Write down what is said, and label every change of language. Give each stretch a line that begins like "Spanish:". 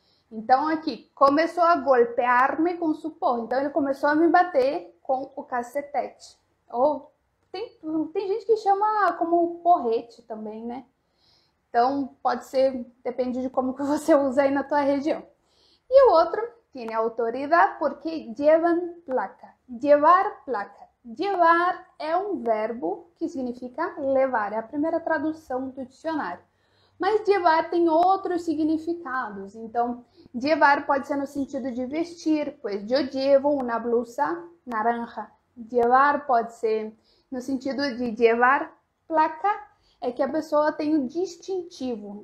Portuguese: Então, aqui, começou a golpear-me com su porra. Então, ele começou a me bater com o cacetete. Ou tem gente que chama como porrete também, né? Então, pode ser, depende de como que você usa aí na tua região. E o outro,
Spanish: tiene autoridad porque llevan placa. Llevar placa.
Portuguese: Llevar é um verbo que significa levar. É a primeira tradução do dicionário. Mas llevar tem outros significados. Então, llevar pode ser no sentido de vestir, pois
Spanish: yo llevo una blusa naranja.
Portuguese: Llevar pode ser no sentido de llevar placa, é que a pessoa tem o distintivo.